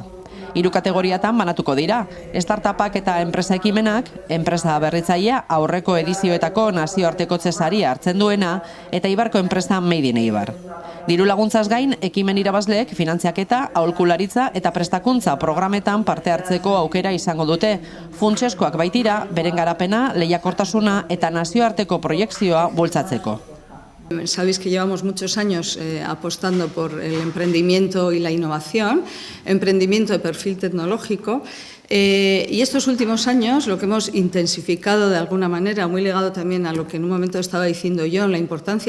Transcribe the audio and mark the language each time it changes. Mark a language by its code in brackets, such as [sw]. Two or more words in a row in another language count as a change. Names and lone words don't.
[eu] 3 kategoriatan banatuko dira, startupak eta enpresa ekimenak, enpresa berritzailea aurreko edizioetako nazioartekotze saria hartzen duena, eta Eibarko enpresa Made in Eibar. Diru laguntzaz gain, ekimen irabazleek finantziaketa, aholkularitza eta prestakuntza programetan parte hartzeko aukera izango dute, funtseskoak baitira, beren garapena, lehiakortasuna eta nazioarteko proiekzioa bultzatzeko. [es] Sabéis que llevamos muchos años apostando por el emprendimiento y la innovación, emprendimiento de perfil tecnológico. Y estos últimos años lo que hemos intensificado de alguna manera, muy ligado también a lo que en un momento estaba diciendo yo, la importancia